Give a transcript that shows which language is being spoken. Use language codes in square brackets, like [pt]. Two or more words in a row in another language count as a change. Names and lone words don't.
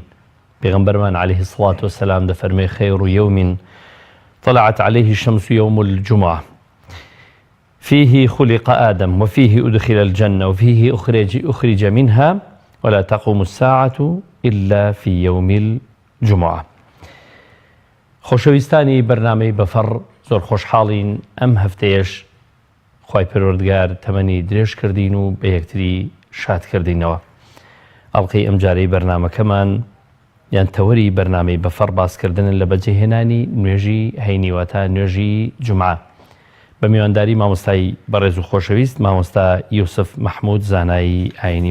[ar] پیغمبرمان عليه الصلاة والسلام دفرمي: خير يوم طلعت عليه الشمس يوم الجمعة فيه خلق آدم وفيه أدخل الجنة وفيه أخرج منها ولا تقوم الساعة إلا في يوم الجمعة. [ckb] خۆشەویستانی بەرنامەی بەفەڕ، زۆر خۆشحاڵین ئەم هەفتەیەش خوای پەروەردگار تەمەنی درێژ کردین و بە یەکتری شاد کردینەوە. ئەڵقەی ئەم جارەی بەرنامەکەمان یان تەوەری بەرنامەی بەفەڕ باسکردنن لە بەجێهێنانی نوێژی هەینی واتە نوێژی جومعە بە میوانداری مامۆستای بەڕێز و خۆشەویست مامۆستا یوسف مەحموود، زانایی ئاینی.